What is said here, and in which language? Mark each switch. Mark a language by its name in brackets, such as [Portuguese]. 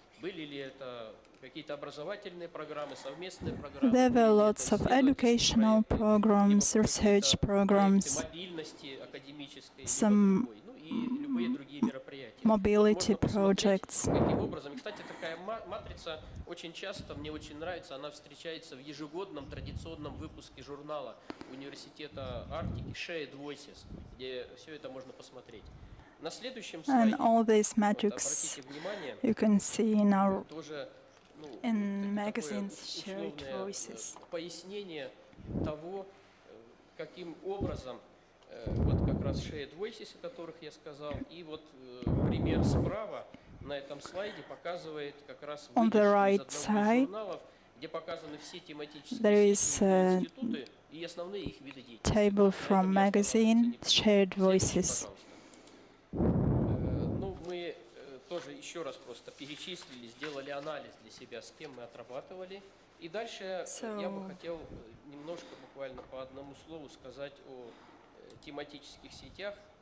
[Russian] Были ли это какие-то образовательные программы, совместные программы? [English] There were lots of educational programs, research programs, [Russian] мобильности академической, [English] some [Russian] и любые другие мероприятия. [English] mobility projects. [Russian] Каким образом? И, кстати, такая матрица очень часто, мне очень нравится, она встречается в ежегодном традиционном выпуске журнала Университета Арктики Shared Voices, где все это можно посмотреть. На следующем слайде, [English] And all these metrics you can see in our magazines Shared Voices. [Russian] Пояснение того, каким образом вот как раз Shared Voices, о которых я сказал, и вот пример справа на этом слайде показывает как раз выдержку из одного из журналов, где показаны все тематические институты и основные их виды деятельности. [English] Table from magazine Shared Voices. [Russian] Ну, мы тоже еще раз просто перечислили, сделали анализ для себя, с кем мы отрабатывали. И дальше я бы хотел немножко, буквально по одному слову, сказать о тематических сетях.